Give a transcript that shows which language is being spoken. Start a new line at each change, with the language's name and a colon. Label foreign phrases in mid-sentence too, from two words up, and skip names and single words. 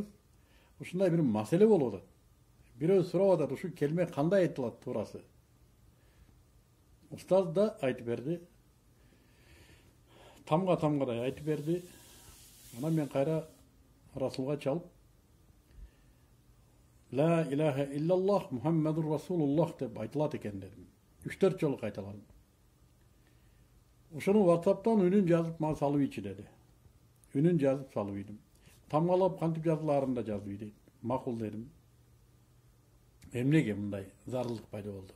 Kyrgyz: Ушундай бир маселе болуп атат. Бирөө сурап атат, ушу келме кандай айтылат туурасы. Устаз да айтып берди. Тамга айтып берди. Анан мен кайра Расулга чалып
Arabic: لا إله إلا الله محمد رسول الله
Kyrgyz: деп айтылат экен дедим. 3-4 жолу кайталадым. Ушуну WhatsApp'tan үнүн жазып мага салып ийчи деди. Үнүн жазып салып ийдим. Тамгалап кантип жазылаарын да жазып ий дейт. Макул дедим. Эмнеге мындай зарылдык пайда болду?